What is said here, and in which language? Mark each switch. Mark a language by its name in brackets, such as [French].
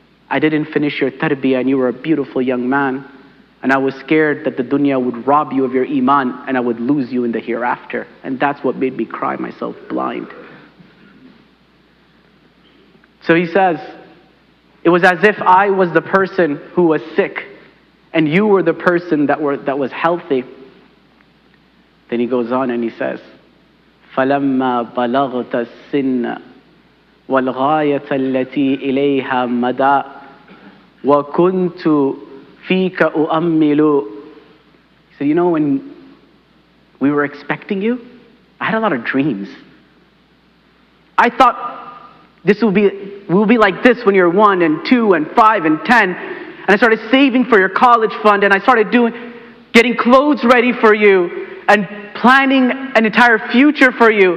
[English] I didn't finish your tarbiyah and you were a beautiful young man. And I was scared that the dunya would rob you of your iman and I would lose you in the hereafter. And that's what made me cry myself blind. So he says, it was as if I was the person who was sick and you were the person that was healthy. Then he goes on and he says, [Arabic] فَلَمَّا بَلَغْتَ السِّنَّ وَالْغَايَةَ الَّتِي إِلَيْهَا مَدَى وَكُنْتُ فِيكَ أُؤَمِّلُ. [English] He said, you know, when we were expecting you, I had a lot of dreams. I thought we'll be like this when you're 1 and 2 and 5 and 10. And I started saving for your college fund and I started getting clothes ready for you and planning an entire future for you.